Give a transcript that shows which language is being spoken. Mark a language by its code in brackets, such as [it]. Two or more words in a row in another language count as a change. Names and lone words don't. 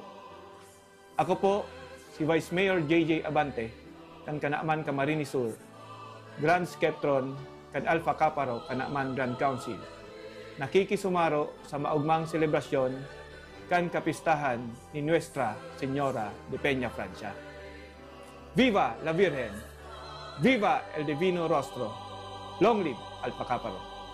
[bik] Ako po, si Vice Mayor JJ Abante, kan Kanaaman Camarines Sur, Grand Skeptron, kan Alpha Kaparo, Kanaaman Grand Council. Nakikisumaro sa maugmang selebrasyon kan kapistahan ni Nuestra Señora de Peña Francia. [es] Viva la Virgen! Viva el Divino Rostro! [en] Long live Alpha Kaparo!